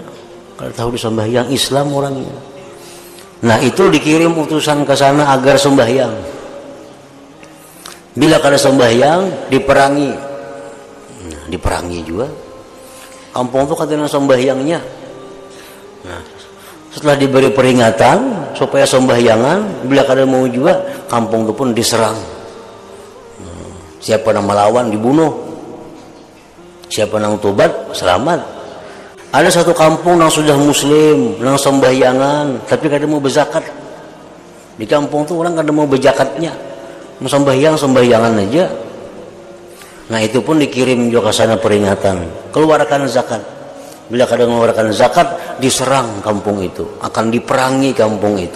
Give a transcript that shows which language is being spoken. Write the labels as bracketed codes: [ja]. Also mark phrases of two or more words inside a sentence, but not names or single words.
[id] Kada tahu disembahyang Islam orangnya. Nah, itu dikirim utusan ke sana agar sembahyang. Bila kada sembahyang, diperangi. Nah, diperangi juga. Kampung itu kada ada sembahyangnya. Nah, setelah diberi peringatan supaya sembahyangan, bila kada mau juga, kampung itu pun diserang. Siapa yang melawan dibunuh, siapa yang tobat selamat. Ada satu kampung yang sudah muslim, yang sembahyangan, tapi kada mau berzakat. Di kampung itu orang kada mau berjakatnya, mau sembahyangan aja. Nah, itu pun dikirim juga ke sana peringatan, keluarkan zakat. Bila kada mengeluarkan zakat, diserang kampung itu, akan diperangi kampung itu.